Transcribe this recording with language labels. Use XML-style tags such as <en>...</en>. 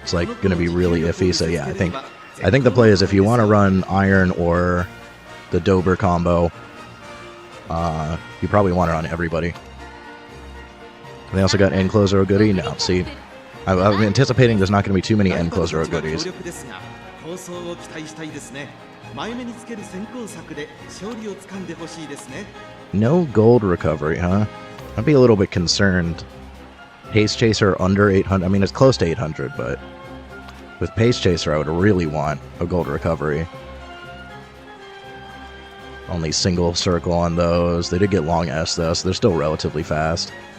<en>It's like going to be really iffy, so yeah, I think the play is if you want to run iron or the Dober combo, you probably want it on everybody. They also got end closer Oguri. No, see, I'm anticipating there's not going to be too many end closer Oguris.</en> <ja>構想を期待したいですね。前目につける先行策で勝利をつかんでほしいですね。</ja> <en>No gold recovery, huh? I'd be a little bit concerned. Pace Chaser under 800. I mean, it's close to 800, but with Pace Chaser, I would really want a gold recovery. Only single circle on those. They did get long S, though, so they're still relatively fast.</en>